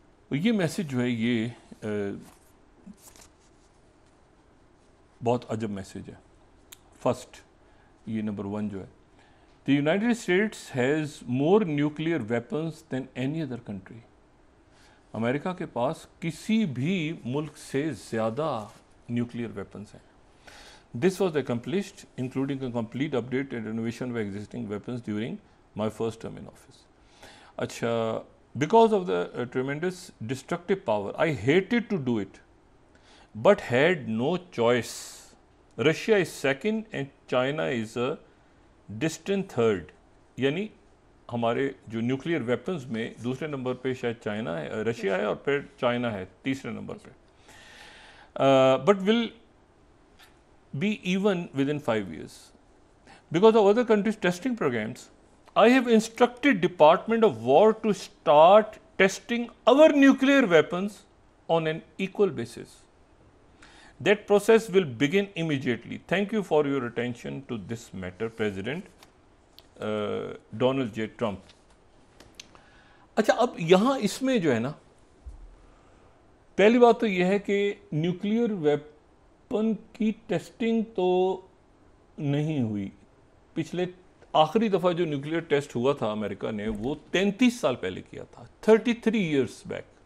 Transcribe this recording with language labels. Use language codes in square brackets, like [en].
[hi] ये मैसेज जो है ये बहुत अजब मैसेज है। [en] first, [hi] ये नंबर 1 जो है, [en] The United States has more nuclear weapons than any other country. [hi] America के पास किसी भी मुल्क से ज़्यादा न्यूक्लियर वेपन्स हैं। [en] This was accomplished including a complete update and renovation of existing weapons during my first term in office. अच्छा, because of the tremendous destructive power, I hated to do it, but had no choice. Russia is second and China is a distant third. [hi] यानी हमारे जो nuclear weapons में दूसरे number पे शायद China है, Russia है, और फिर चाइना है तीसरे नंबर पे, [en] But will be even within 5 years. Because of other countries' testing programs, I have instructed Department of War to start testing our nuclear weapons on an equal basis. That process will begin immediately. Thank you for your attention to this matter, President Donald J. Trump. [hi] अच्छा, अब यहाँ इसमें जो है ना, पहली बात तो यह है कि न्यूक्लियर वेपन की टेस्टिंग तो नहीं हुई। पिछले आखिरी दफ़ा जो न्यूक्लियर टेस्ट हुआ था अमेरिका ने, वो 33 साल पहले किया था, [en] 33 years back.